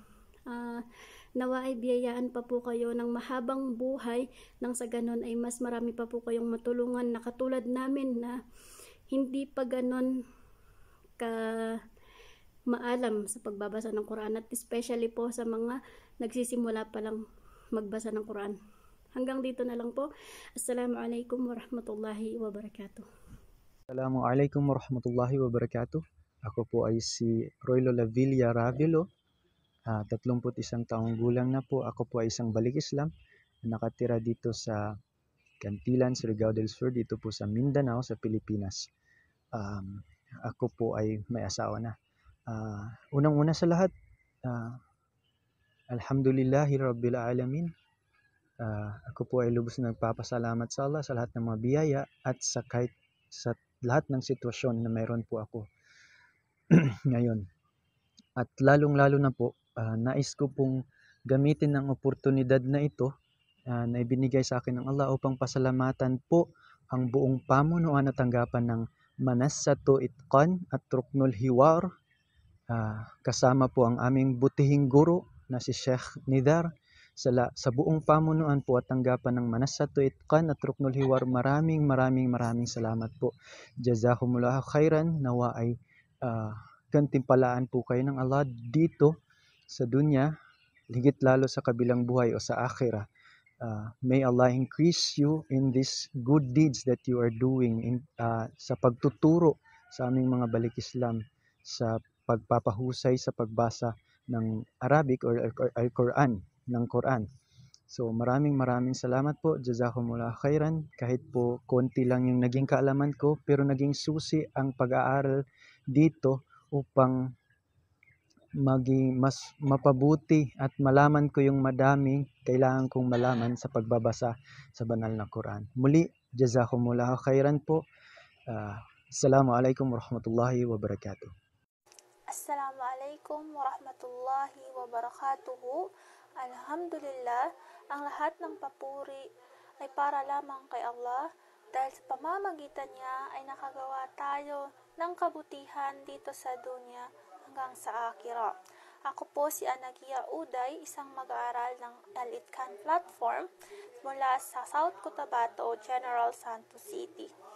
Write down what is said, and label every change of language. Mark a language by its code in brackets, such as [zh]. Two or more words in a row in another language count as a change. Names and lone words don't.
[tl] Nawa ay biyayaan pa po kayo ng mahabang buhay nang sa ganon ay mas marami pa po kayong matulungan na katulad namin na hindi pa ganon maalam sa pagbabasa ng Quran at especially po sa mga nagsisimula pa lang magbasa ng Quran. Hanggang dito na lang po. [ar] السلام عليكم ورحمة الله وبركاته. السلام عليكم ورحمة الله وبركاته. [tl] Ako po ay si Roylo Lavilla Ravilo, 31 taong gulang na po. Ako po ay isang balik Islam na nakatira dito sa Cantilan, Surigao del Sur, dito po sa Mindanao, sa Pilipinas. Ako po ay may asawa na. Unang-una sa lahat, [ar] الحمد لله رب العالمين. [tl] Ako po ay lubos na nagpapasalamat sa Allah sa lahat ng mga biyaya at sa kahit sa lahat ng sitwasyon na mayroon po ako ngayon. At lalong-lalo na po, nais ko pong gamitin ng oportunidad na ito na ibinigay sa akin ng Allah upang pasalamatan po ang buong pamunuan at tanggapan ng Manassatu Itqan at Ruknul Hiwar, kasama po ang aming butihing guro na si Sheikh Nidar. Sa buong pamunuan po at tanggapan ng Manassatu Itqan at Ruknul Hiwar, maraming salamat po. [ar] جزاكم الله خيرا. [tl] Nawa ay gantimpalaan po kayo ng Allah dito sa dunya, higit lalo sa kabilang buhay o sa akhirah. [en] May Allah increase you in these good deeds that you are doing [tl] sa pagtuturo sa aming mga balik Islam, sa pagpapahusay sa pagbasa ng Arabic or Quran, ng Quran. So maraming salamat po. [ar] جزاكم الله خيرا. [tl] Kahit po konti lang yung naging kaalaman ko, pero naging susi ang pag-aaral dito upang maging mas mapabuti at malaman ko yung madami kailangan kong malaman sa pagbabasa sa banal na Quran. Muli, [ar] جزاكم الله خيرا po. السلام عليكم ورحمة الله وبركاته. السلام عليكم ورحمة الله وبركاته. [tl] Alhamdulillah, ang lahat ng papuri ay para lamang kay Allah dahil sa pamamagitan niya ay nakagawa tayo ng kabutihan dito sa dunya hanggang sa akhirah. Ako po si Anagia Uday, isang mag-aaral ng Al-Itqan platform mula sa South Cotabato, General Santos City.